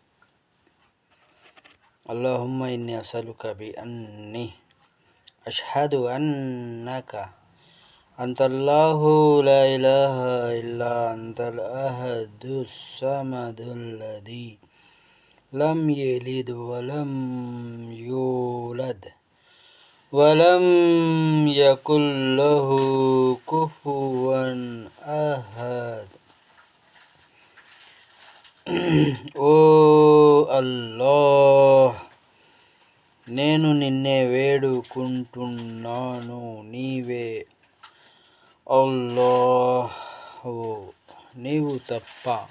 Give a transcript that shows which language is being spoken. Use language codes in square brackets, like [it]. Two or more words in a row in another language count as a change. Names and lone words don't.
[ar] اللهم إني أسألك بأني أشهد أنك أنت الله لا إله إلا أنت الأحد الصمد الذي لم يلد ولم يولد ولم يكن له كفوا أحد. [te] ఓ అల్లాహ్, నేను నిన్నే వేడుకుంటున్నాను, నీవే అల్లాహ్, నీవు తప్ప